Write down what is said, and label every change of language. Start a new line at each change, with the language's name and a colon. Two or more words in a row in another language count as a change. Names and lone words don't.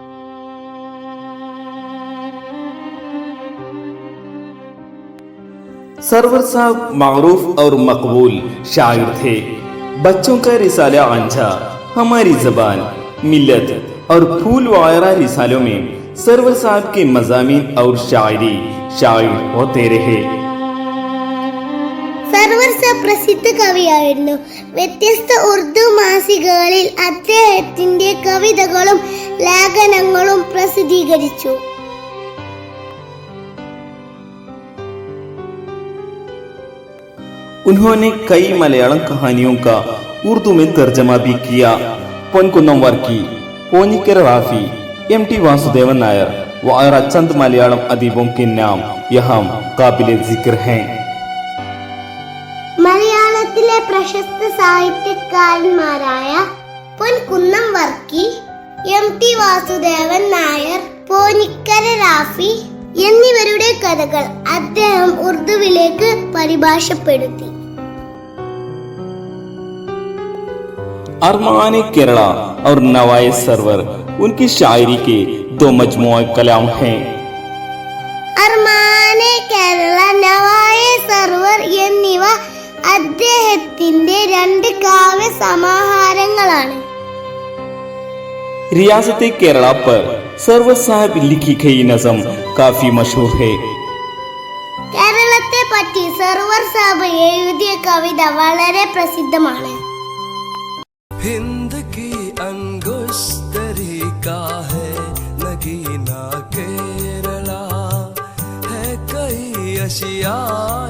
Urdu: سرور صاحب معروف اور مقبول شاعر تھے. بچوں کا رسالہ آنجھا، ہماری زبان، ملت اور پھول وغیرہ رسالوں میں سرور صاحب کے مضامین اور شاعری شاعر ہوتے رہے.
Malayalam: സർവർ സാബ് പ്രസിദ്ധ കവിയായിരുന്നു. വ്യത്യസ്ത ഉറുദു മാസികകളിൽ അദ്ദേഹത്തിന്റെ കവിതകളും ലേഖനങ്ങളും പ്രസിദ്ധീകരിച്ചു.
Urdu: انہوں نے کئی ملیالم کہانیوں کا اردو میں ترجمہ بھی کیا. पोनकुन्नम वर्की, पोनिकर राफी, एम.टी. واسودیون نائر و چند ملیالم ادیبوں کے نام یہاں قابل ذکر ہیں.
Malayalam: മലയാളത്തിലെ പ്രശസ്ത സാഹിത്യകാരന്മാരായ പൊൻകുന്നം വർക്കി, എം.ടി. വാസുദേവൻ നായർ, പോനിക്കര റാഫി എന്നിവരുടെ കഥകൾ അദ്ദേഹം ഉറുദുവിലേക്ക് പരിഭാഷപ്പെടുത്തി.
Urdu: ارمان کیرلا اور نوائے سرور ان کی شاعری کے دو مجموعہ کلام ہیں.
Malayalam: അർമാനെ കേരള, നവായെ സർവർ എന്നിവ അദ്ദേഹത്തിന്റെ രണ്ട് കാവ്യ സമാഹാരങ്ങളാണ്.
Urdu: ریاست کیرلا پر سرور صاحب لکھی گئی نظم کافی مشہور ہے.
Malayalam: കേരളത്തെ പറ്റി സർവർ സാബ് എഴുതിയ കവിത വളരെ പ്രസിദ്ധമാണ്.
Urdu: ہند کی انگشتری کا ہے نگینہ کیرلا، ہے کئی اشیائے